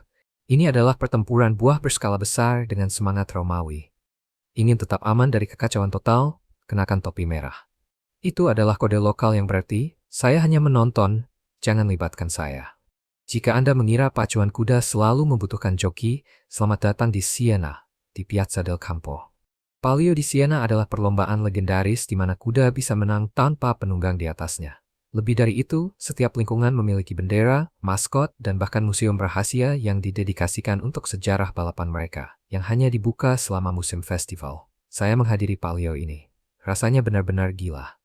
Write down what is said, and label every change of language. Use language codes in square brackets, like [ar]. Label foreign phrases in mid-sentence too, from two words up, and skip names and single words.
[id] Ini adalah pertempuran buah berskala besar dengan semangat Romawi. Ingin tetap aman dari kekacauan total, kenakan topi merah. Itu adalah kode lokal yang berarti, saya hanya menonton, jangan libatkan saya. Jika Anda mengira pacuan kuda selalu membutuhkan joki, selamat datang di Siena, di Piazza del Campo. Palio di Siena adalah perlombaan legendaris di mana kuda bisa menang tanpa penunggang di atasnya. Lebih dari itu, setiap lingkungan memiliki bendera, maskot, dan bahkan museum rahasia yang didedikasikan untuk sejarah balapan mereka, yang hanya dibuka selama musim festival. Saya menghadiri Palio ini. Rasanya benar-benar gila.